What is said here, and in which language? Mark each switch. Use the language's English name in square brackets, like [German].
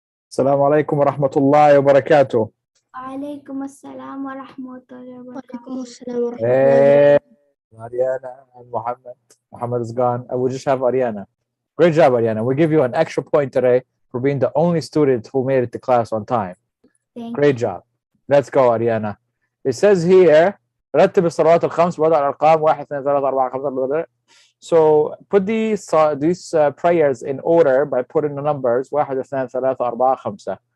[Arabic] السلام عليكم ورحمة الله وبركاته. وعليكم السلام ورحمة الله وبركاته. وعليكم السلام ورحمة الله [English] Hey, Ariana and Muhammad. Muhammad is gone. I will just have Ariana. Great job, Ariana. We'll give you an extra point today for being the only student who made it to class on time. Great job. Let's go, Ariana. It says here, [Arabic] رتب الصلوات الخمس وضع الأرقام 1 2 3 4 5. [English] So put these prayers in order by putting the numbers 1 2 3 4 5.